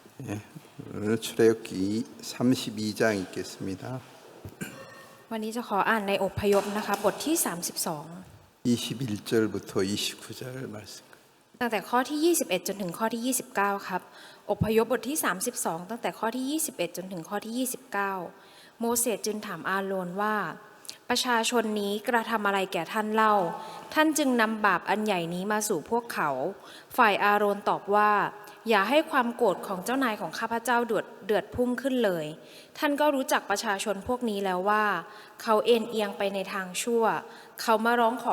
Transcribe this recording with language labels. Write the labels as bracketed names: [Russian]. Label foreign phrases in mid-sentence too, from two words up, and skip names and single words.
[Korean] 오늘 출애굽기 32장 읽겠습니다. [Thai] วันนี้จะขออ่านในอพยพนะคะบทที่ [Korean] 21절부터 29절 말씀. [Thai] 32 ตั้งแต่ข้อที่ 21 จนถึงข้อที่ 29ครับอพยพบทที่ 32ตั้งแต่ข้อที่ 21 จนถึงข้อที่ 29โมเสสจึงถามอาโรนว่าประชาชนนี้กระทำอะไรแก่ท่านเล่าท่านจึงนำบาปอันใหญ่นี้มาสู่พวกเขาฝ่ายอาโรนตอบว่าอย่าให้ความโกรธของเจ้านายของข้าพเจ้าเดือดพุ่งขึ้นเลยท่านก็รู้จักประชาชนพวกนี้แล้วว่าเขาเอ็นเอียงไปในทางชั่วเขามาร้องขอ